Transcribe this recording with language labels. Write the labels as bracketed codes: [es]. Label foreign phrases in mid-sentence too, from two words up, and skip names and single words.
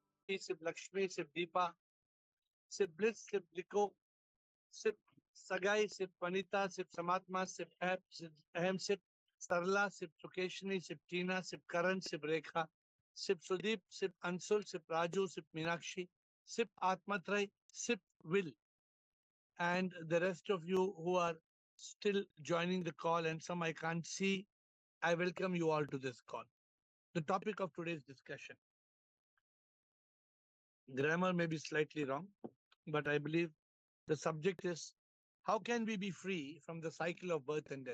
[en] Shakti, sip Lakshmi, sip Deepa, sip Bliss, sip Liko, sip Sagai, sip Vanita, sip Samatma, sip Ahem, sip Sarla, sip Sukeshni, sip Tina, sip Karan, sip Rekha, sip Sudeep, sip Ansul, sip Raju, sip Meenakshi, sip Atmatrai, sip Will, and the rest of you who are still joining the call and some I can't see, I welcome you all to this call. The topic of today's discussion. Grammar may be slightly wrong, but I believe the subject is how can we be free from the cycle of birth and death?